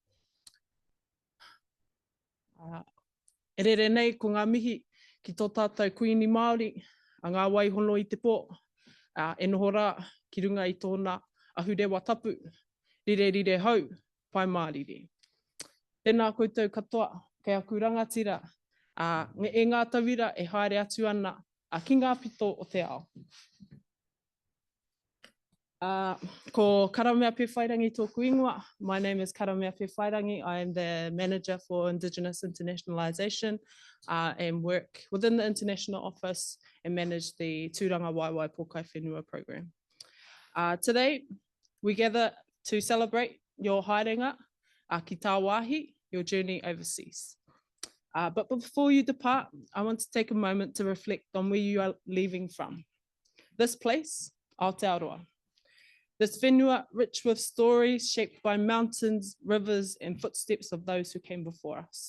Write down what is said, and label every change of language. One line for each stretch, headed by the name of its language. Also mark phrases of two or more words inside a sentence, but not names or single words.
Māori: E rere nei, ko ngā mihi, ki tō tātou kuini Māori, a ngā waihono I te pō, e noho rā, ki runga I tōna ahurewa tapu, rire hau, pai mārire. Tēnā koutou katoa, kei aku rangatira, e ngā tauira e haere atu ana, ki ngā pito o te ao. Ko Karamea Pewhairangi tōku ingoa.
English: My name is Karamea Pewhairangi. I am the Manager for Indigenous Internationalisation and work within the International Office and manage the Tūranga Waiwai Pōkai Whenua program. Today, we gather to celebrate your
Māori: haerenga, ki tā wāhi,
English: your journey overseas. But before you depart, I want to take a moment to reflect on where you are leaving from. This place, Aotearoa. This whenua rich with stories shaped by mountains, rivers, and footsteps of those who came before us.